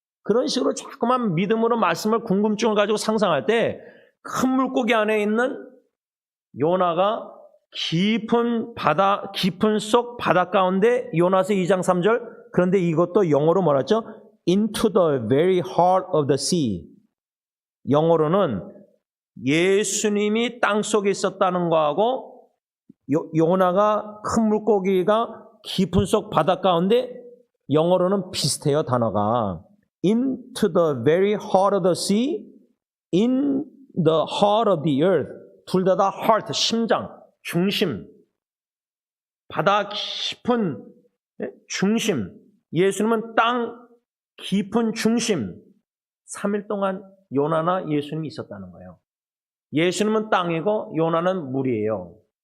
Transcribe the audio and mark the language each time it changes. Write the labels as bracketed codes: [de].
[ko] 그런 식으로 자꾸만 믿음으로 말씀을 궁금증을 가지고 상상할 때 큰 물고기 안에 있는 요나가 깊은 속 바다 가운데 요나서 2장 3절 그런데 이것도 영어로 뭐랬죠? [en] Into the very heart of the sea. [ko] 영어로는 예수님이 땅 속에 있었다는 거하고 요나가 큰 물고기가 깊은 속 바다 가운데 영어로는 비슷해요, 단어가. [en] Into the very heart of the sea, in the heart of the earth. [ko] 둘 다 heart, 심장, 중심. 바다 깊은 중심. 예수님은 땅 깊은 중심. 3일 동안 요나나 예수님이 있었다는 거예요. 예수님은 땅이고 요나는 물이에요.